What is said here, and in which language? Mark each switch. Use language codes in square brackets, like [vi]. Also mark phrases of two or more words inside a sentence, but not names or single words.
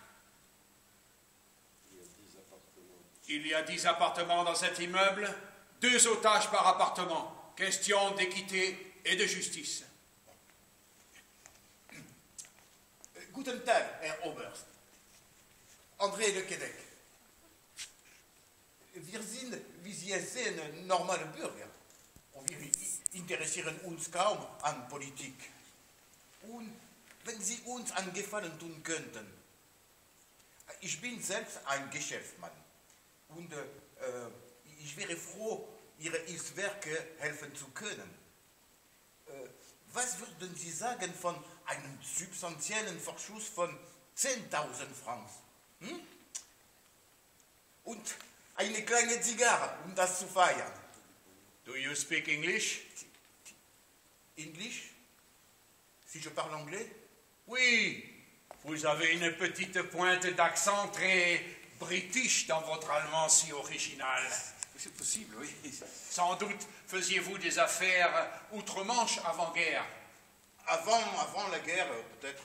[fr] Il y a 10 appartements dans cet immeuble. 2 otages par appartement. Question d'équité et de justice. [de] Guten Tag, Herr Oberst. André de Québec. Wir sind, wie Sie es sehen, normale Bürger. Und wir interessieren uns kaum an Politik. Und wenn Sie uns einen Gefallen tun könnten. Ich bin selbst ein Geschäftsmann. Und ich wäre froh, Ihre Hilfswerke helfen zu können. Was würden Sie sagen von einem substanziellen Vorschuss von 10.000 Francs? Hm? Und eine kleine Zigarre, um das zu feiern. [en] Do you speak English? English? [fr] Si je parle anglais? Oui, vous avez une petite pointe d'accent très british dans votre allemand si original. C'est possible, oui. Sans doute faisiez-vous des affaires outre-Manche avant-guerre. Avant la guerre, peut-être.